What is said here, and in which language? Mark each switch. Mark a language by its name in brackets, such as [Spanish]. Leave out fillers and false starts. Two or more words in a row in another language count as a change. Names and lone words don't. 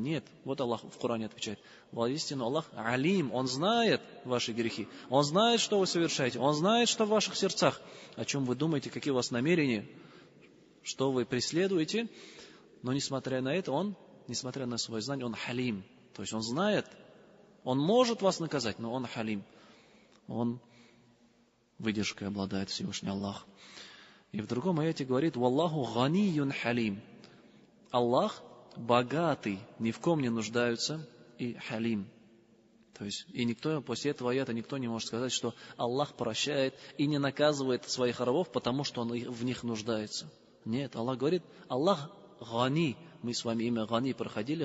[Russian] Нет, вот Аллах в Коране отвечает: воистину Аллах алим, Он знает ваши грехи, Он знает, что вы совершаете, Он знает, что в ваших сердцах, о чем вы думаете, какие у вас намерения, что вы преследуете. Но несмотря на это, Он, несмотря на свое знание, Он халим. То есть Он знает, Он может вас наказать, но Он халим. Он выдержкой обладает, Всевышний Аллах. И в другом аяте говорит: [Arabic] «والله غني حليم». [Russian] Аллах богатый, ни в ком не нуждается, и халим. То есть, и никто, после этого аята никто не может сказать, что Аллах прощает и не наказывает своих рабов, потому что Он в них нуждается. Нет, Аллах говорит: Аллах гани. Мы с вами имя гани проходили.